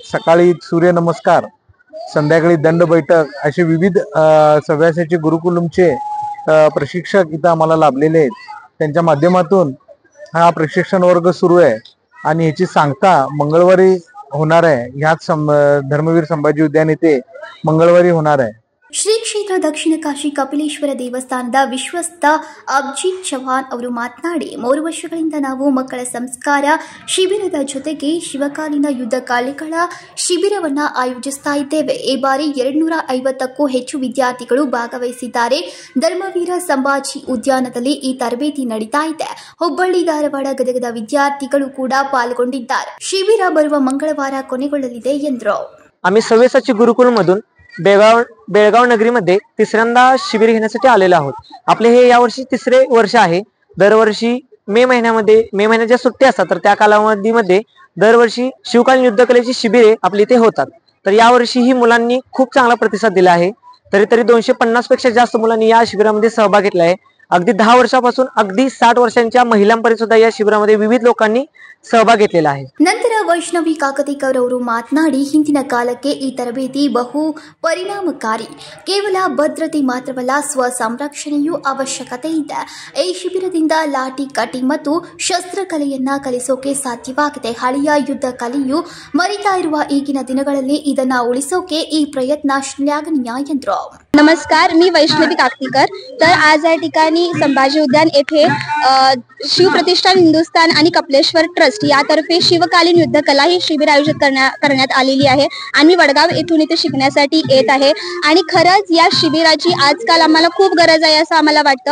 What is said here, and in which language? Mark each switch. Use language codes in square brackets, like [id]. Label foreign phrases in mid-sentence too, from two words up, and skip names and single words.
[mr] सकाळी सूर्यनमस्कार, संध्याकाळी दंड बैठक असे विविध सव्यासाची गुरुकुलमचे प्रशिक्षक इथं आम्हाला लाभलेले आहेत. त्यांच्या माध्यमातून हा प्रशिक्षण वर्ग सुरू आहे आणि याची सांगता मंगळवारी होणार आहे. ह्याच धर्मवीर संभाजी उद्यान येथे मंगळवारी होणार आहे. [kn] ಶ್ರೀ ಕ್ಷೇತ್ರ ದಕ್ಷಿಣ ಕಾಶಿ ಕಪಿಲೇಶ್ವರ ದೇವಸ್ಥಾನದ ವಿಶ್ವಸ್ತ ಅಭಿಜಿತ್ ಚೌಹಾಣ್ ಅವರು ಮಾತನಾಡಿ, 3 ವರ್ಷಗಳಿಂದ ನಾವು ಮಕ್ಕಳ ಸಂಸ್ಕಾರ ಶಿಬಿರದ ಜೊತೆಗೆ ಶಿವಕಾಲೀನ ಯುದ್ಧ ಕಲೆಗಳ ಶಿಬಿರವನ್ನು ಆಯೋಜಿಸ್ತಾ ಇದ್ದೇವೆ. ಈ ಬಾರಿ 250ಕ್ಕೂ ಹೆಚ್ಚು ವಿದ್ಯಾರ್ಥಿಗಳು ಭಾಗವಹಿಸಿದ್ದಾರೆ. ಧರ್ಮವೀರ ಸಂಭಾಜಿ ಉದ್ಯಾನದಲ್ಲಿ ಈ ತರಬೇತಿ ನಡೀತಾ ಇದೆ. ಹುಬ್ಬಳ್ಳಿ, ಧಾರವಾಡ, ಗದಗದ विद्यार्थಿಗಳು ಕೂಡ ಪಾಲ್ಗೊಂಡಿದ್ದಾರೆ. ಶಿಬಿರ ಬರುವ ಮಂಗಳವಾರ ಕೊನೆಗೊಳ್ಳಲಿದೆ ಎಂದರು. [mr] आम्ही सव्यासाची गुरुकुल मधून बेळगाव नगरीमध्ये 3ऱ्यांदा शिबिर घेण्यासाठी आलेलो आहोत. आपले हे यावर्षी 3रे वर्ष आहे. दरवर्षी मे महिन्याच्या सुट्ट्या असतात, तर त्या कालावधीमध्ये दरवर्षी शिवकालीन युद्धकलेची शिबिरे आपली इथे होतात. तर यावर्षी ही मुलांनी खूप चांगला प्रतिसाद दिला आहे. तरी 250 पेक्षा जास्त मुलांनी या शिबिरामध्ये सहभाग घेतला आहे. अगदी 10 वर्षापासून अगदी 60 वर्षांच्या महिलांपर्यंत सुद्धा या शिबिरामध्ये विविध लोकांनी सहभाग घेतलेला आहे. [kn] ನಂತರ ವೈಷ್ಣವಿ ಕಾಕತಿಕರ್ ಅವರು ಮಾತನಾಡಿ, ಹಿಂದಿನ ಕಾಲಕ್ಕೆ ಈ ತರಬೇತಿ ಬಹು ಪರಿಣಾಮಕಾರಿ. ಕೇವಲ ಭದ್ರತೆ ಮಾತ್ರವಲ್ಲ, ಸ್ವ ಸಂರಕ್ಷಣೆಯೂ ಅವಶ್ಯಕತೆ ಇದೆ. ಈ ಶಿಬಿರದಿಂದ ಲಾಠಿ ಕಟಿಂಗ್ ಮತ್ತು ಶಸ್ತ್ರಕಲೆಯನ್ನ ಕಲಿಸೋಕೆ ಸಾಧ್ಯವಾಗಿದೆ. ಹಳೆಯ ಯುದ್ಧ ಕಲೆಯು ಮರಿತಾ ಇರುವ ಈಗಿನ ದಿನಗಳಲ್ಲಿ ಇದನ್ನ ಉಳಿಸೋಕೆ ಈ ಪ್ರಯತ್ನ ಶ್ಲಾಘನೀಯ ಎಂದರು. [mr] नमस्कार, मी वैष्णवी काकतीकर. तर आज या ठिकाणी संभाजी उद्यान येथे शिवप्रतिष्ठान हिंदुस्थान आणि कपिलेश्वर ट्रस्ट यातर्फे शिवकालीन युद्धकला ही शिबिर आयोजित करण्यात आलेली आहे. आणि वडगाव येथून इथे शिकण्यासाठी येत आहे. आणि खरंच या शिबिराची आजकाल आम्हाला खूप गरज आहे असं आम्हाला वाटतं.